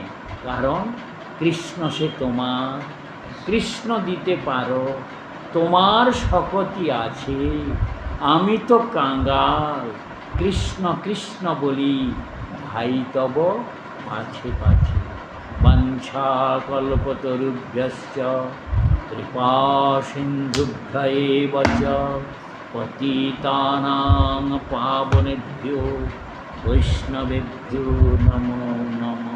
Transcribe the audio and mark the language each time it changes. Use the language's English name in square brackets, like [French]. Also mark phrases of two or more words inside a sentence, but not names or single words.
[Bangla] কারণ কৃষ্ণ সে তোমার, কৃষ্ণ দিতে পারো, তোমার শকতি আছে, আমি তো কাঙ্গাল, কৃষ্ণ কৃষ্ণ বলি ভাই তব পাছে পাছে। [Sanskrit] বাঞ্ছা কল্পতরুভ্যশ্চ কৃপা সিন্ধুভ্য এব চ পতিতানাং পাবনেভ্যো বৈষ্ণবেভ্যো নমো নমঃ।